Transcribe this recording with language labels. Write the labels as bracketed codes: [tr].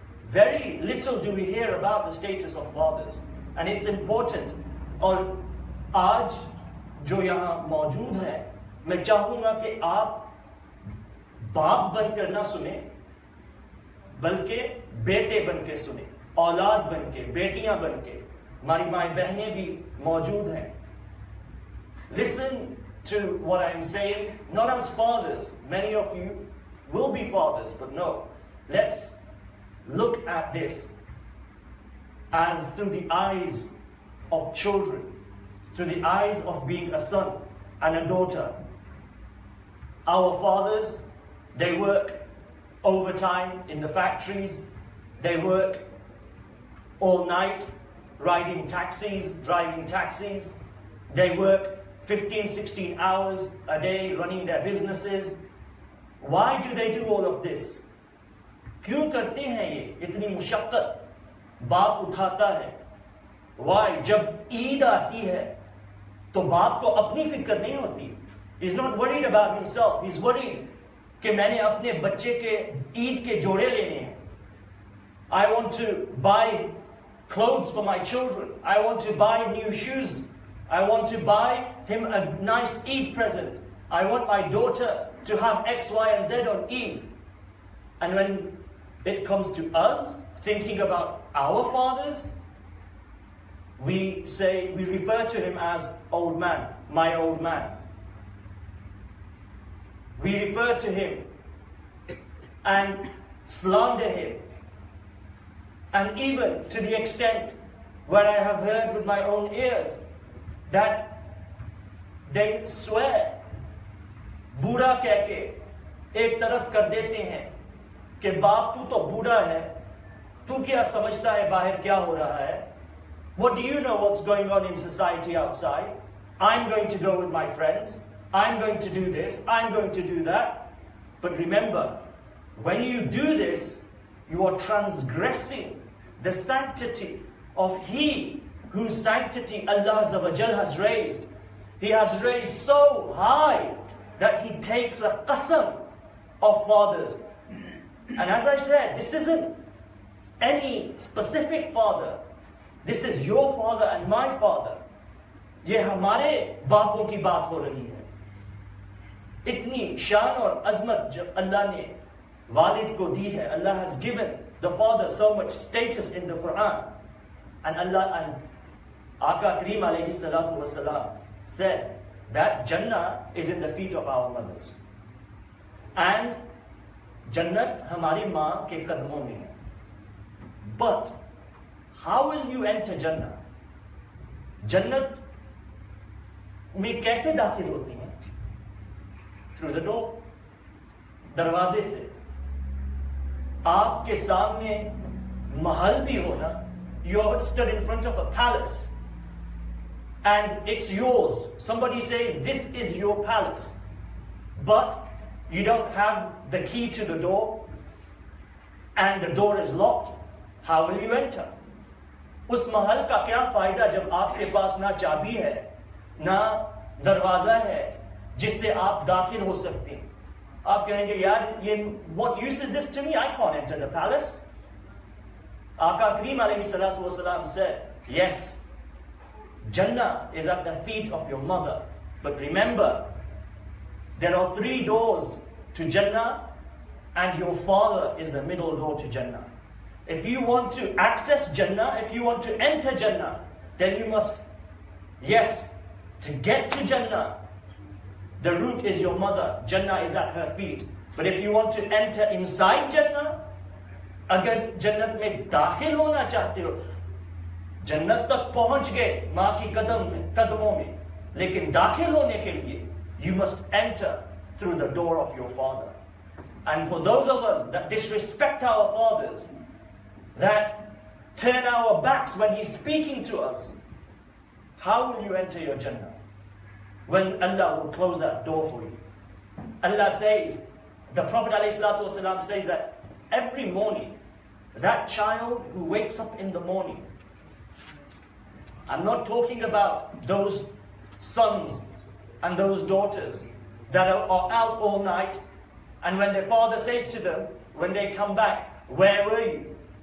[en] Very little do we hear about the status of fathers, and it's important. [hi] और आज जो यहाँ मौजूद है, मैं चाहूंगा कि आप बाप बनकर ना सुने, बल्कि बेटे बनके सुने, औलाद बनके, बेटियां बनके। हमारी माए बहनें भी मौजूद हैं। [en] Listen to what I'm saying, not as fathers. Many of you will be fathers, but no. Let's look at this as through the eyes of children, through the eyes of being a son and a daughter. Our fathers, they work overtime in the factories. They work all night riding taxis, driving taxis. They work 15, 16 hours a day running their businesses. Why do they do all of this? [hi] क्यों करते हैं ये? इतनी मुशक्कत बाप उठाता है। [en] Why? [hi] जब ईद आती है तो बाप को अपनी फिक्र नहीं होती। [en] He's not worried about himself. He's worried [hi] कि मैंने अपने बच्चे के ईद के जोड़े लेने हैं। [en] I want to buy clothes for my children. I want to buy new shoes. I want to buy him a nice Eid present. I want my daughter to have X, Y, and Z on Eid. And when it comes to us, thinking about our fathers, we refer to him as old man, my old man. We refer to him and slander him. And even to the extent where I have heard with my own ears that they swear, [hi] बूढ़ा कह के एक तरफ कर देते हैं कि बाप तू तो बूढ़ा है, तू क्या समझता है बाहर क्या हो रहा है? [en] What do you know what's going on in society outside? I'm going to go with my friends. I'm going to do this. I'm going to do that. But remember, when you do this, you are transgressing the sanctity of He whose sanctity Allah Azza wa Jal has raised. He has raised so high that He takes a qasam of fathers. And as I said, this isn't any specific father. This is your father and my father. [hi] ये हमारे बापों की बात हो रही है। इतनी शान और अजमत जब अल्लाह ने वालिद को दी है, [en] Allah has given the father so much status in the Quran. And Allah and Aka Kareem alayhi salatu wasalam said that Jannah is in the feet of our mothers. And [hi] जन्नत हमारी माँ के कदमों में है. [en] But how will you enter Jannah? [hi] जन्नत में कैसे दाखिल होती हैं? [en] Through the door. [hi] दरवाजे से. आपके सामने महल भी होना. [en] You are stood in front of a palace and it's yours. Somebody says this is your palace, but you don't have the key to the door and the door is locked. How will you enter? [hi] उस महल का क्या फायदा जब आपके पास ना चाबी है ना दरवाजा है जिससे आप दाखिल हो सकते हैं. आप कहेंगे यार ये [en] what use is this to me? I can't enter the palace. Aka Kareem alayhi salatu wasalam said, yes, Jannah is at the feet of your mother, but remember there are 3 doors to Jannah and your father is the middle door to Jannah. If you want to access Jannah, if you want to enter Jannah, then you must, yes, to get to Jannah, the route is your mother. Jannah is at her feet. But if you want to enter inside Jannah, [hi] अगर जन्नत में दाखिल होना चाहते हो, जन्नत तक पहुंच गए माँ की कदमों में, लेकिन दाखिल होने के लिए [en] you must enter through the door of your father. And for those of us that disrespect our fathers, that turn our backs when he's speaking to us, how will you enter your Jannah? When Allah will close that door for you. Allah says, the Prophet ﷺ says that every morning, that child who wakes up in the morning, I'm not talking about those sons and those daughters that are out all night, and when their father says to them, when they come back, where were you?